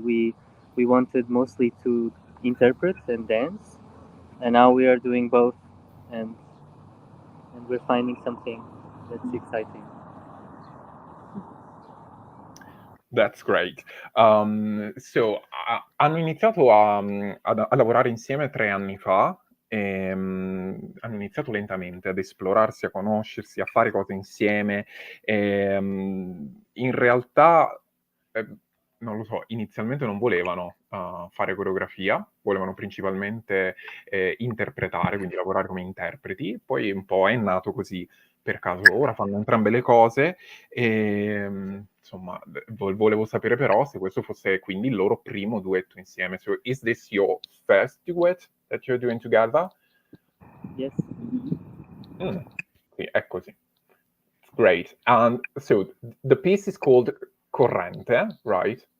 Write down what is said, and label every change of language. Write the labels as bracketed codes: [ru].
[en] We wanted mostly to interpret and dance, and now we are doing both, and we're finding something that's exciting. That's great. [it] So, hanno iniziato a lavorare insieme 3 anni fa. Hanno iniziato lentamente ad esplorarsi, a conoscersi, a fare cose insieme. In realtà, non lo so, inizialmente non volevano fare coreografia, volevano principalmente interpretare, quindi lavorare come interpreti. Poi un po' è nato così per caso. Ora fanno entrambe le cose e insomma volevo sapere però se questo fosse quindi il loro primo duetto insieme. [en] So is this your first duet that you're doing together? Yes, [it] Sì, è così. Great. [en] And so the piece is called Corrente, right?